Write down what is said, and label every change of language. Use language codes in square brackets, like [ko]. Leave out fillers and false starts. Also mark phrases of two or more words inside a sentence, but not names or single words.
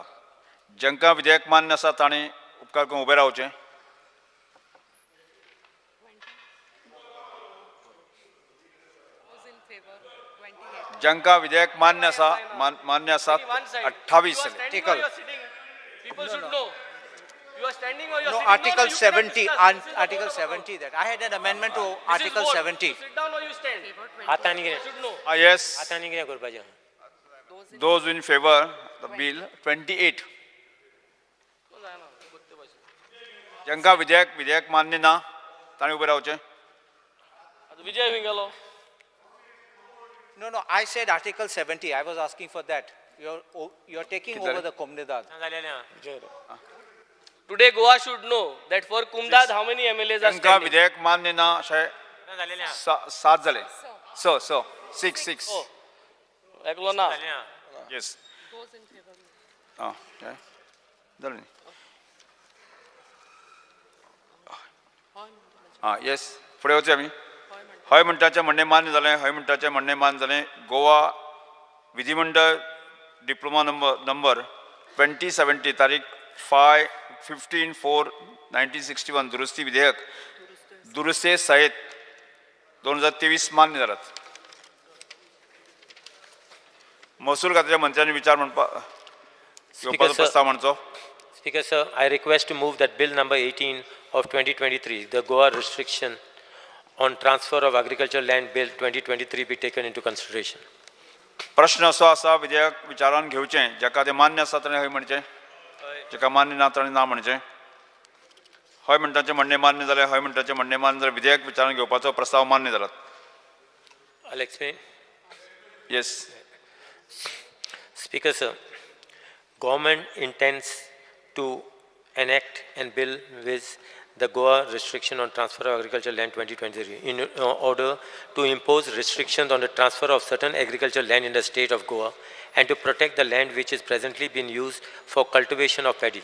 [kok] जांकां विधेयक मान्य आसा तांणी उपकार करून उबे रावचें. जांकां विधेयक मान्य आसात 28 [en] People should know. You are standing or you are No, sitting. Article you 70, cannot discuss. Article 70 that. I had an amendment to Article 70. You sit down or you stand. [kok] Hatani [en] You should know. Yes. [kok] Hatani कितें करपाचें? [en] Those in favor the bill 28. [kok] जांकां विधेयक मान्य ना तांणी उबे रावचें. Vijay Vingalo. [en] No, I said Article 70. I was asking for that. You're taking over the Komnidad. Today Goa should know that for Kumdad how many MLAs are [kok] जांकां [en] standing. [kok] विधेयक मान्य ना अशें 7 जाले. 6. एकलो ना. [en] Yes. Okay. [kok] जालें न्ही. Yes. फुडें वचया आमी. हय म्हणटाचें म्हणणें मान्य जालें. हय म्हणटाचें म्हणणें मान्य जालें. गोवा विधिमंडळ डिप्लोमा नंबर 2070 तारीख 15/4/1961 दुरुस्ती विधेयक दुरुस्ते सहित 2023 मान्य जालात. महसूल खात्याच्या मंत्र्यांनी विचार घेवपाचो प्रस्ताव मांडचो. [en] Speaker, sir, I request to move that Bill number 18 of 2023, the Goa restriction on transfer of agricultural land bill 2023 be taken into consideration. [kok] प्रश्न असो आसा विधेयक विचारान घेवचें जाका ते मान्य आसा ताणें हय म्हणचें. जाका मान्य ना ताणें ना म्हणचें. हय म्हणटाचें म्हणणें मान्य जालें. हय म्हणटाचें म्हणणें मान्य जालें. विधेयक विचारान घेवपाचो प्रस्ताव मान्य जालात. [en] I'll explain. Yes. Speaker, sir, government intends to enact and bill with the Goa restriction on transfer of agricultural land 2023 in order to impose restrictions on the transfer of certain agricultural land in the state of Goa and to protect the land which is presently being used for cultivation of paddy.